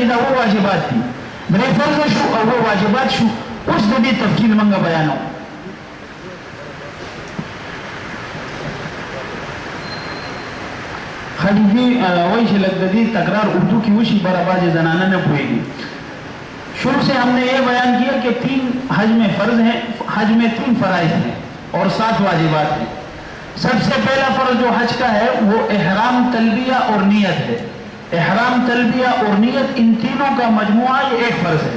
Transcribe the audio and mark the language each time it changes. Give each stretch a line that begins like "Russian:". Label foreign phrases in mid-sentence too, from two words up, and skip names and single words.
Pashto: دا اووه واجبات دي، درې فرض شو او اووه واجبات شو. اوس د دې تفصیل موږ بیانوو. خلیجي وایي چې لږ د دې تکرار اردو کې وشي، بره بعضې زنانه نه پوهېږي.
Urdu: شروع سے ہم نے یہ بیان کیا کہ 3 حج میں فرض ہیں، حج میں 3 فرائض ہیں اور 7 واجبات ہیں. سب سے پہلا فرض جو حج کا ہے وہ احرام، تلبیہ اور نیت ہے. احرام، تلبیہ اور نیت، ان تینوں کا مجموعہ یہ ایک فرض ہے.